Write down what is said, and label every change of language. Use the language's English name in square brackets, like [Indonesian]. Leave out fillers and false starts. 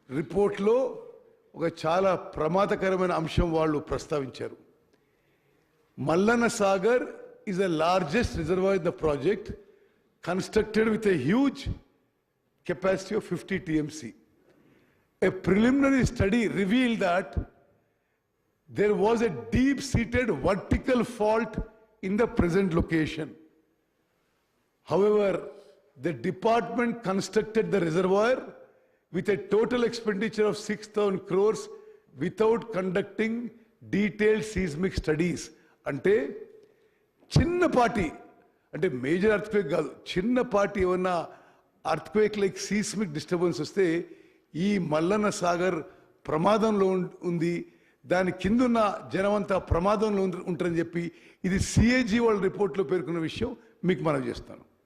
[Telugu] రిపోర్ట్లో ఒక చాలా ప్రమాదకరమైన అంశం వాళ్ళు ప్రస్తావించారు. [English] Mallanna Sagar is the largest reservoir in the project, constructed with a huge capacity of 50 TMC. A preliminary study revealed that there was a deep-seated vertical fault in the present location. However, the department constructed the reservoir with a total expenditure of 6,000 crores without conducting detailed seismic studies. [Telugu] Ante చిన్నపాటి అంటే major earthquake కాదు, చిన్నపాటి ఏమన్నా earthquake like seismic disturbance వస్తే ఈ మల్లన్న సాగర్ ప్రమాదంలో ఉంది, దాని కిందున్న జనమంతా ప్రమాదంలో ఉంటారని చెప్పి ఇది సిఏజీ వాళ్ళ రిపోర్ట్లో పేర్కొన్న విషయం మీకు మనం చేస్తాను.